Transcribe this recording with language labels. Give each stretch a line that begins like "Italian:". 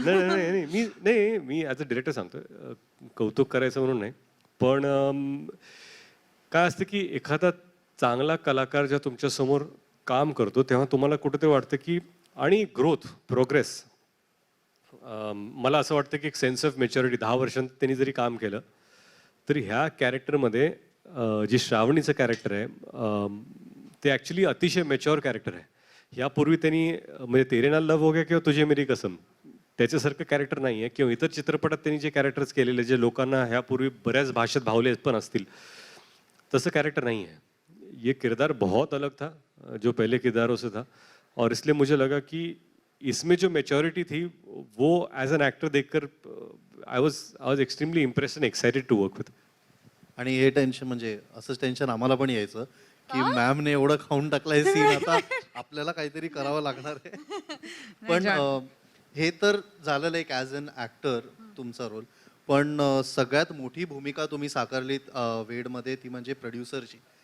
Marathi: नाही मी as a director सांगतोय, कौतुक करायचं म्हणून नाही, पण काय असतं की एखादा चांगला कलाकार जेव्हा तुमच्या समोर काम करतो तेव्हा तुम्हाला कुठेतरी वाटतं की, आणि ग्रोथ प्रोग्रेस, मला असं वाटतं की एक सेन्स ऑफ मॅच्युरिटी 10 वर्षांत त्यांनी जरी काम केलं तरी ह्या कॅरेक्टरमध्ये जी श्रावणीचं कॅरेक्टर आहे ते ॲक्च्युली अतिशय मॅच्युअर कॅरेक्टर आहे. यापूर्वी त्यांनी म्हणजे तेरे नाल लव हो गया किंवा तुझे मेरी कसम त्याच्यासारखं कॅरेक्टर नाही आहे, किंवा इतर चित्रपटात त्यांनी जे कॅरेक्टर्स केलेले जे लोकांना ह्यापूर्वी बऱ्याच भाषेत भावले पण असतील तसं कॅरेक्टर
Hindi: नहीं है. ये किरदार बहुत अलग था जो पहले किरदारों से था, और इसलिए मुझे लगा कि इसमें जो मैच्योरिटी थी वो एज एन एक्टर देखकर
English: I was extremely impressed and excited to work with.
Marathi: आणि हे टेन्शन म्हणजे असंच टेन्शन आम्हाला पण यायचं की मॅमने एवढं खाऊन टाकलंय सीन, आता आपल्याला काहीतरी करावं लागणार आहे. पण हे तर झालेलं एक ॲज अन ॲक्टर तुमचा रोल, पण सगळ्यात मोठी भूमिका तुम्ही साकारलीत वेडमध्ये, ती म्हणजे प्रोड्युसरची.